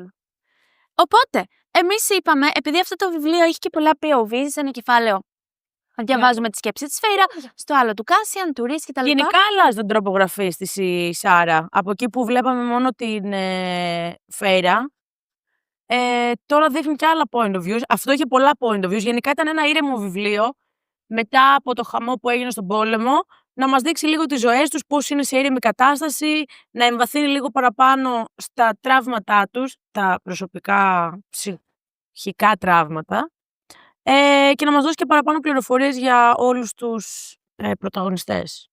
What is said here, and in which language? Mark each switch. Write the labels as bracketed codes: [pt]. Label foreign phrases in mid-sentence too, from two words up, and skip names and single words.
[el] Οπότε, εμείς είπαμε, επειδή αυτό το βιβλίο έχει και πολλά POV, σε ένα κεφάλαιο Διαβάζουμε τη σκέψη της Φέιρα, στο άλλο του Κάσιαν, του Ρίς κτλ. Γενικά αλλάζει τον τρόπο γραφής της η Σάρα. Από εκεί που βλέπαμε μόνο την Φέιρα, τώρα δείχνει και άλλα [en] point of views. [el] Αυτό είχε πολλά [en] point of views. [el] Γενικά ήταν ένα ήρεμο βιβλίο. Μετά από το χαμό που έγινε στον πόλεμο, να μας δείξει λίγο τις ζωές τους, πώς είναι σε ήρεμη κατάσταση, να εμβαθύνει λίγο παραπάνω στα τραύματά τους, τα προσωπικά ψυχικά τραύματα, και να μας δώσει και παραπάνω πληροφορίες για όλους τους πρωταγωνιστές.